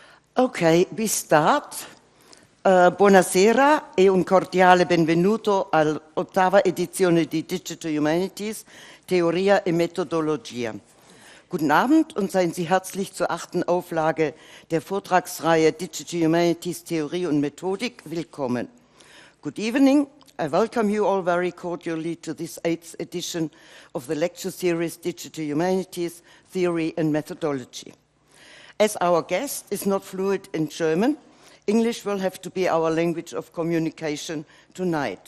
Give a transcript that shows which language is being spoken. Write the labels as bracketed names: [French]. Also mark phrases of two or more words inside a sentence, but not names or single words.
[English] Ok, we start. [Italian] Buonasera e un cordiale benvenuto all'ottava edizione di Digital Humanities, Theoria e Methodologia. [German] Guten Abend und seien Sie herzlich zur 8. Auflage der Vortragsreihe Digital Humanities, Theorie und Methodik willkommen. [English] Good evening. I welcome you all very cordially to this 8th edition of the lecture series Digital Humanities, Theory and Methodology. As our guest is not fluent in German, English will have to be our language of communication tonight.